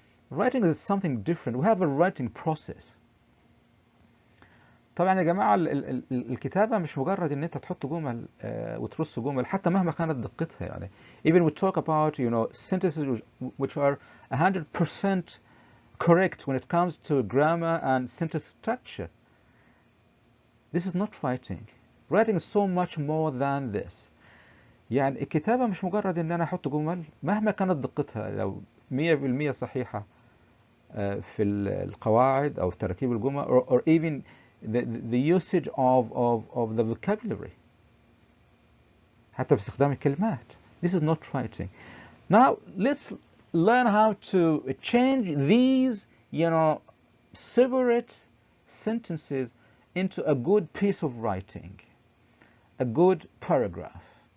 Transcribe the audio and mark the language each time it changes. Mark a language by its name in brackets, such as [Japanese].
[English] Writing is something different. We have a writing process. [Arabic] طبعا يا جماعة الكتابة مش مجرد ان انت تحط جمل وترص جمل حتى مهما كانت دقتها يعني. [English] Even we talk about, you know, sentences which are 100% correct when it comes to grammar and sentence structure. This is not writing. Writing is so much more than this. [Arabic] يعني الكتابة مش مجرد ان انا احط جمل مهما كانت دقتها، لو 100% صحيحة في القواعد او تركيب الجمل [English] or even the usage of the vocabulary، [Arabic] حتى في استخدام الكلمات. [English] This is not writing. Now let's learn how to change these, you know, separate sentences into a good piece of writing, a good paragraph.